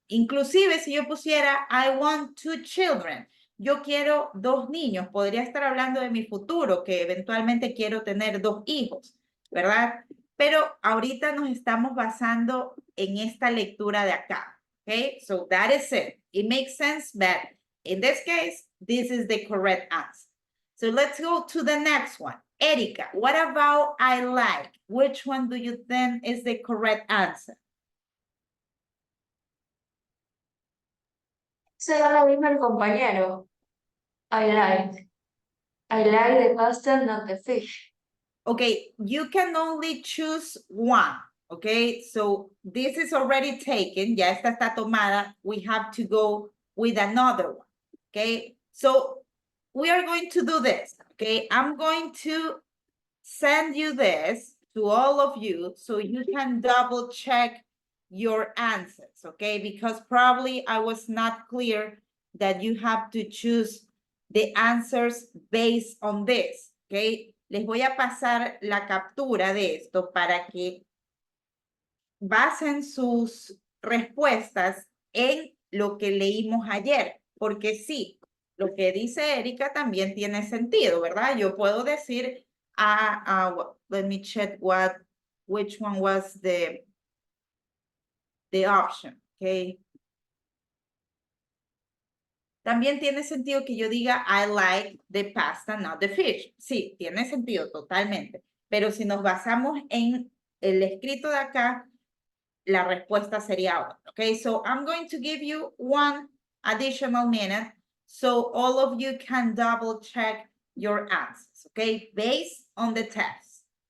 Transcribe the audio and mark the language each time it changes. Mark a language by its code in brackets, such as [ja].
[es] Inclusive si yo pusiera, [en] I want 2 children, [es] yo quiero 2 niños, podría estar hablando de mi futuro, que eventualmente quiero tener 2 hijos, ¿verdad? Pero ahorita nos estamos basando en esta lectura de acá, ¿ok? [en] So that is it. It makes sense that in this case, this is the correct answer. So let's go to the next one. Erika, what about I like? Which one do you think is the correct answer? [es] Será la misma el compañero. [en] I like. I like the pasta, not the fish. Okay, you can only choose one. Okay, so this is already taken. [es] Ya esta está tomada. [en] We have to go with another one. Okay, so we are going to do this. Okay, I'm going to send you this to all of you so you can double check your answers, okay? Because probably I was not clear that you have to choose the answers based on this, okay? [es] Les voy a pasar la captura de esto para que basen sus respuestas en lo que leímos ayer, porque sí, lo que dice Erika también tiene sentido, ¿verdad? Yo puedo decir, [en] let me check which one was the option, okay? [es] También tiene sentido que yo diga, [en] I like the pasta, not the fish. [es] Sí, tiene sentido totalmente. Pero si nos basamos en el escrito de acá, la respuesta sería otra. [en] Okay, so I'm going to give you 1 additional minute so all of you can double check your answers, okay, based on the test.